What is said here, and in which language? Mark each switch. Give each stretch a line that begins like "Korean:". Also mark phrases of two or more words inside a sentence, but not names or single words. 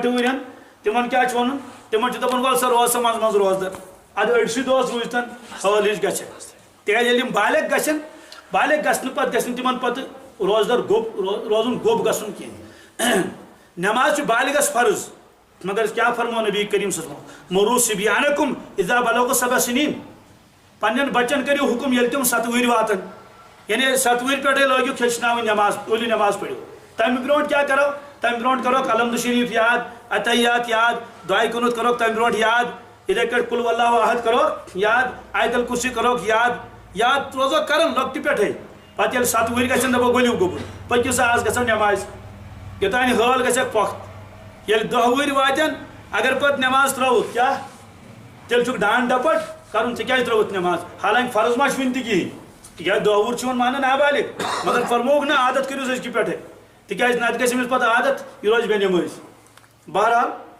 Kashmiri: ؤرین تمن کیا ون تمن دپان ول سا روز سا مز روزدر اد أڑسٕے دۄہس روزتن حال ہِش گژھِ تِکیٛازِ ییٚلہِ یِم بالغ گژھن بالغ گژھنہٕ پتہٕ گژھِ نہٕ تمن پتہٕ روزدر روزُن گوٚب گژھُن کینٛہہ نماز چھِ بالغس فرض مگر کیا فرمو نبی کریم
Arabic: صلی اللہ علیہ وسلم مرو صبیانکم اذا بلغوا 7 سنین
Kashmiri: پنن بچن کریو حکم ییٚلہِ تِم 7 وٕہٕرۍ واتن یعنی 7 وٕہٕرۍ پٮ۪ٹھے لٲگِو ہیٚچھناوٕنۍ نماز اولی نماز پٔرِو تمہِ برونٛٹھ کیا کرو تمہِ برونٛٹھ کروکھ الحمد شریف یاد عطیات یاد دعائے کنوت کروکھ تمہِ برونٛٹھ یاد یِتھے کٲٹھۍ
Arabic: قل واللہ احد
Kashmiri: کروکھ یاد آیت الکرسی کروکھ یاد روزو کران لۄکٹہِ پٮ۪ٹھے پتہٕ ییٚلہِ 7 وٕہٕرۍ گژھن دپو ؤلِو گوٚبُر پٔکِو سا آز گژھو نماز یوٚتانۍ حال گژھٮ۪کھ پۄختہٕ ییٚلہِ 10 وٕہٕرۍ واتن اگر پتہٕ نماز ترٛٲوُکھ کیٛاہ تیٚلہِ چھُکھ ڈانٛڈ ڈپٹ کرُن ژےٚ کیٛازِ ترٛٲوُتھ نماز حالانکہِ فرض ما چھُ وُنہِ تہِ کِہیٖنۍ تِکیٛازِ 10 وُہُر چھُ یِوان ماننہٕ نابالغ مگر فرمووُکھ نہ عادت کٔرِو أزکہِ پٮ۪ٹھے تِکیٛازِ نتہٕ گژھِ أمِس پتہٕ عادت یہِ روزِ بے نٮ۪مٲزۍ بہرحال